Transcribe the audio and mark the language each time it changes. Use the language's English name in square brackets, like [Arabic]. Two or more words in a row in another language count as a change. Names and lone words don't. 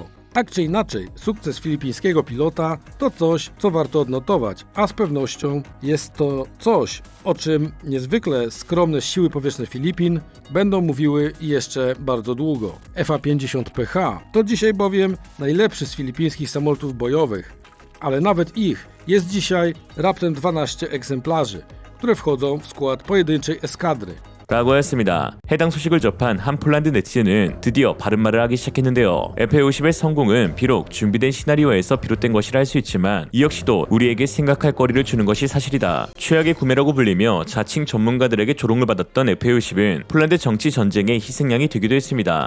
[Polish] Tak czy inaczej, sukces filipińskiego pilota to coś, co warto odnotować, a z pewnością jest to coś, o czym niezwykle skromne siły powietrzne Filipin będą mówiły jeszcze bardzo długo. FA-50PH to dzisiaj bowiem najlepszy z filipińskich samolotów bojowych, ale nawet ich jest dzisiaj raptem 12 egzemplarzy, które wchodzą w skład pojedynczej eskadry. [Korean] 라고 했습니다. 해당 소식을 접한 한 폴란드 네티즌은 드디어 바른 말을 하기 시작했는데요. F-50의 성공은 비록 준비된 시나리오에서 비롯된 것이라 할 수 있지만 이 역시도 우리에게 생각할 거리를 주는 것이 사실이다. 최악의 구매라고 불리며 자칭 전문가들에게 조롱을 받았던 F-50은 폴란드 정치 전쟁의 희생양이 되기도 했습니다.